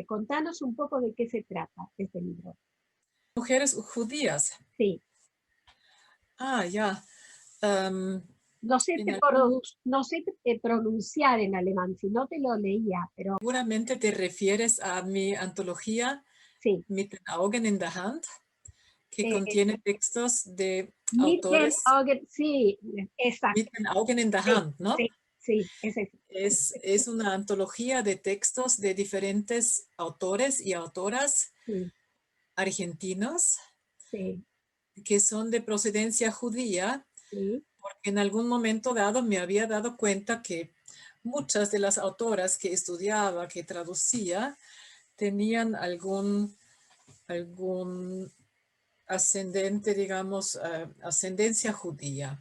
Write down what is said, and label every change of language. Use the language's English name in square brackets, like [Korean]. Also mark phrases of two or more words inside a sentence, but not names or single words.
[Spanish] Contanos un poco de qué se trata este libro. Mujeres judías. Sí, Ah, ya. Am, no sé, en algún- no sé pronunciar en alemán, si no te lo leía, pero Seguramente te refieres a mi antología sí. Mit den Augen in der Hand, que Eh, contiene textos de Mit den autores Augen, sí, mit exacto, den Augen in der sí, Hand, ¿no? sí, sí, es eso. Es una antología de textos de diferentes autores y autoras Sí, argentinos sí, que son de procedencia judía, sí, porque en algún momento dado me había dado cuenta que muchas de las autoras que estudiaba, que traducía, tenían algún ascendente, digamos, ascendencia judía.